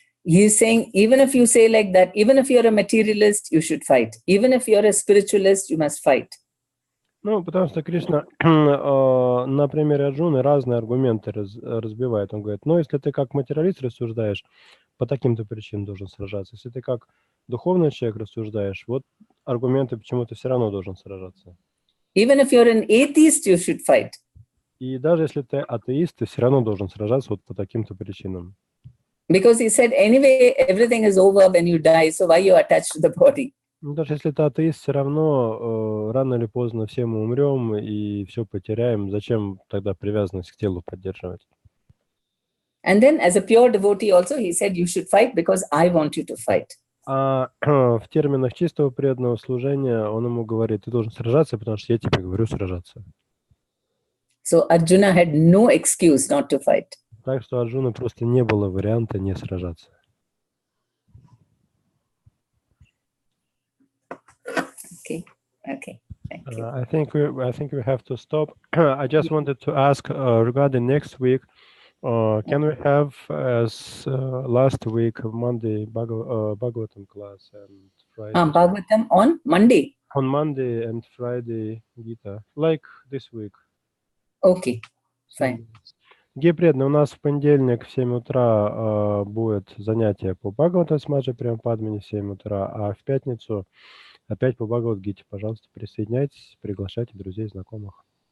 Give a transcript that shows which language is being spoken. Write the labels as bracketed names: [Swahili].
[English] He's saying, even if you say like that, even if you're a materialist, you should fight. Even if you're a spiritualist, you must fight. [Russian] Ну, потому что Кришна на примере Арджуны разные аргументы разбивает. Он говорит, ну, если ты как материалист рассуждаешь, по таким-то причинам должен сражаться. Если ты как духовный человек рассуждаешь, вот аргументы, почему ты все равно должен сражаться. [English] Even if you're an atheist, you should fight. [Russian] И даже если ты атеист, ты все равно должен сражаться вот по таким-то причинам. [English] Because he said, anyway, everything is over when you die, so why you attached to the body? [Russian] Ну, даже если ты атеист, все равно рано или поздно все мы умрем и все потеряем. Зачем тогда привязанность к телу поддерживать? [English] And then as a pure devotee also, he said, you should fight because I want you to fight. [Russian] А в терминах чистого преданного служения он ему говорит, ты должен сражаться, потому что я тебе говорю сражаться. [English] So Arjuna had no excuse not to fight. [Russian] Так что Арджуна просто не было варианта не сражаться. [English] Okay. Thank you. I think we have to stop. I just wanted to ask regarding next week. Can we have as last week Monday Bhagavatam class and Friday? Bhagavatam on Monday. On Monday and Friday Gita, like this week. Okay, fine. [Russian] Где преданные, у нас в понедельник в 7 утра будет занятие по Бхагаватам с Маджи Према Падмини в 7 утра, а в пятницу опять по Бхагават-гите. Пожалуйста, присоединяйтесь, приглашайте друзей, знакомых.